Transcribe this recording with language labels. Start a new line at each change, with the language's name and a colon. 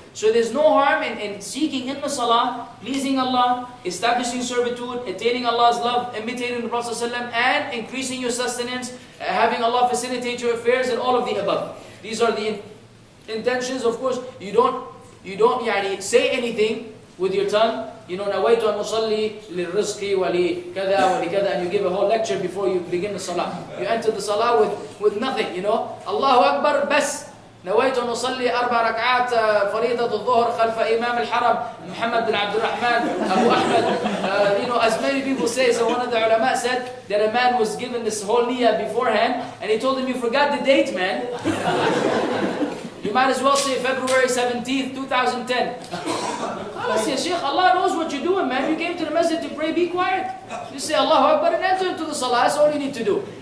English: So there's no harm in seeking in the salah, pleasing Allah, establishing servitude, attaining Allah's love, imitating the Prophet ﷺ, and increasing your sustenance, having Allah facilitate your affairs, and all of the above. These are the intentions. Of course, you don't say anything with your tongue.
Arabic: نويت أن أصلي للرزق ولكذا ولكذا,
English: and you give a whole lecture before you begin the salah. You enter the salah with nothing.
Arabic: Allahu Akbar, bas. نويت أن أصلي 4 ركعات فريضة الظهر خلف إمام الحرم محمد بن عبد الرحمن أبو أحمد.
English: As many people say, so one of the ulama said that a man was given this whole niyyah beforehand, and he told him, you forgot the date, man. You might as well say February 17th, 2010.
Arabic: Khalas ya Shaykh,
English: Allah knows what you're doing, man. You came to the masjid to pray, be quiet. Just say Allahu Akbar and enter into the salah. That's all you need to do.